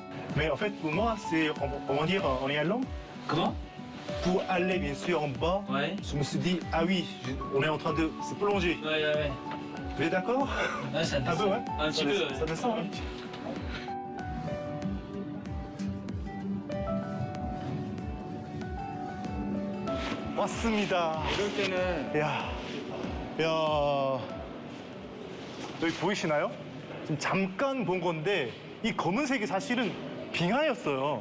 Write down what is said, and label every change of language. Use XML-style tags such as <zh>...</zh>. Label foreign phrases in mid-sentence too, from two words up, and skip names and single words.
<fr>Mais en fait, pour moi, c'est, on va dire en allant, Comment? pour aller bien sûr en bas, Ouais. je me suis dit, ah oui, on est en train de se prolonger. Ouais. Vous êtes d'accord? Ouais, ça Un peu, descend. ouais. Un petit Ça peu. descend, ça descend, hein.</fr> <ko>왔습니다. 이럴 때는 야, 여기 보이시나요? 지금 잠깐 본 건데 이 검은색이 사실은 빙하였어요.</ko>